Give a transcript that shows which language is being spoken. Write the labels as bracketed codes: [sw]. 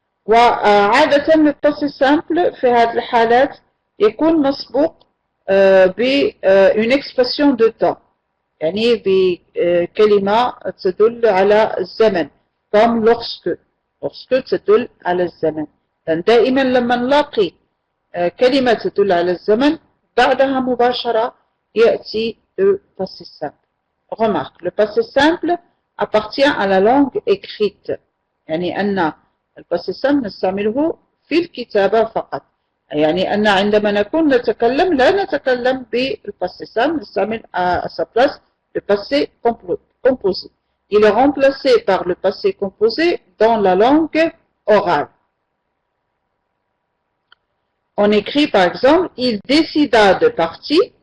[ar] وعادة le passé simple في هذه الحالات يكون مسبوق ب [fr] une expression de temps [ar] يعني بكلمة تدل على الزمن [fr] comme lorsque [ar] تدل على الزمن. دائما لما نلاقي كلمة تدل على الزمن بعدها مباشرة يأتي [fr] le passé simple. Remarque, le passé simple appartient à la langue écrite. [ar] يعني أن الباسي simple نستعمله في الكتابة فقط. يعني أن عندما نكون نتكلم لا نتكلم بالباسي simple نستعمل [fr] à sa place le passé composé. Il est remplacé par le passé composé dans la langue orale. On écrit par exemple, il décida de partir.